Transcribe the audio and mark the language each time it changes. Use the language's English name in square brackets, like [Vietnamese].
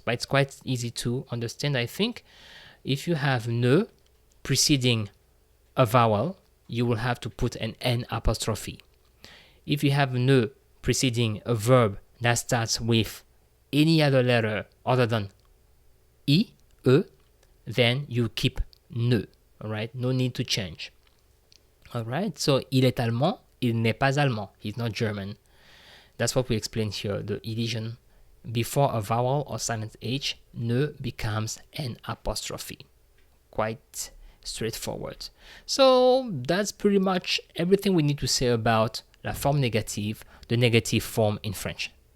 [English] But it's quite easy to understand, I think. If you have ne preceding a vowel, you will have to put an N apostrophe. If you have ne preceding a verb that starts with any other letter other than I, E, then you keep ne, all right? No need to change. All right, so [French] il est allemand, il n'est pas allemand. [English] He's not German. That's what we explained here. The elision before a vowel or silent H, ne becomes an apostrophe. Quite straightforward. So that's pretty much everything we need to say about [French] la forme négative, [English] the negative form in French.